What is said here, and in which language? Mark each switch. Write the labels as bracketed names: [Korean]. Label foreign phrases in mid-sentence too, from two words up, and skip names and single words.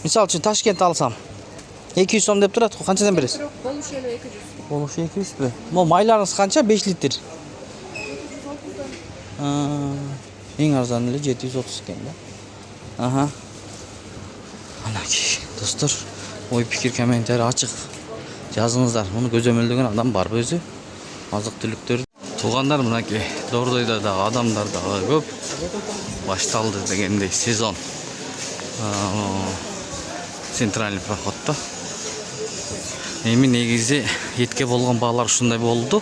[Kazakh] Misal үшін Ташкент алсам 200 сом деп тұрады. Қаншадан бересіз? Болушы елі 200. Болушы 200 бе? Майларыңыз қанша? 5 литр. Ең арзан елі 730 екен да. [Kyrgyz] Аха. Анакей, достар, ой пикир комментарий ачык жазыңыздар. Муну көзөмөлдөгөн адам бар өзү. Азык түлүктөр. Туугандар, мынакей, Дордойдо дагы адамдар дагы көп. Башталды дегендей сезон. Центральный проходто. Эми негизи этке болгон баалар ушундай болду.